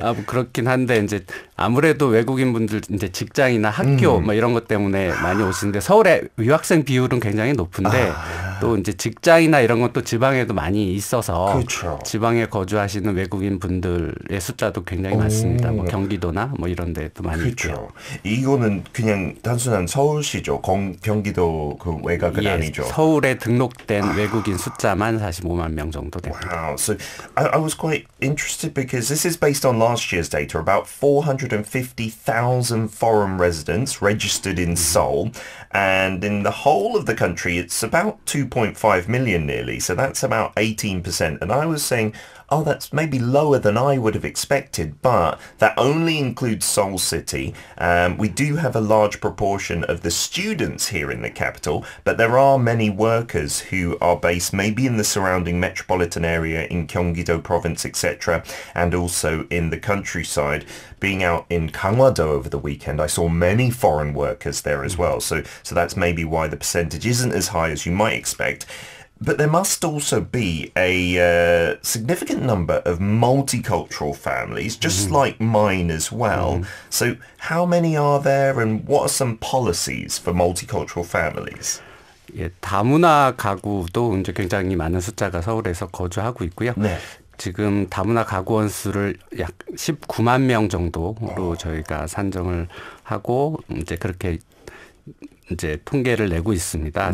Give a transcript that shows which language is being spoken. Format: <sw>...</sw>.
<ko>뭐 그렇긴 한데 이제 아무래도 외국인 분들 이제 직장이나 학교 뭐 이런 것 때문에 많이 오시는데 서울의 유학생 비율은 굉장히 높은데 또 이제 직장이나 이런 것도 지방에도 많이 있어서 그렇죠. 지방에 거주하시는 외국인 분들의 숫자도 굉장히 많습니다. 뭐 경기도나 뭐 이런 데도 많이 그렇죠. 있고요. 이거는 그냥 단순한 서울시죠. 경기도 그 외곽은 아니죠. 서울에 등록된 외국인 숫자만 45만 명 정도 됩니다.</ko> <en>Wow. So I was quite interested because this is based on last year's data. About 450,000 foreign residents registered in Seoul. And in the whole of the country, it's about 2.5 million nearly. So that's about 18%. And I was saying, that's maybe lower than I would have expected, but that only includes Seoul City. We do have a large proportion of the students here in the capital, but there are many workers who are based maybe in the surrounding metropolitan area in Gyeonggi-do province, etc., and also in the countryside. Being out in Gangwon-do over the weekend, I saw many foreign workers there as well. So that's maybe why the percentage isn't as high as you might expect. But there must also be a significant number of multicultural families, just like mine as well. So how many are there and what are some policies for multicultural families?</en> <ko>예, 다문화 가구도 이제 굉장히 많은 숫자가 서울에서 거주하고 있고요. 네. 지금 다문화 가구원 수를 약 19만 명 정도로 저희가 산정을 하고 이제 그렇게 이제 통계를 내고 있습니다.</ko>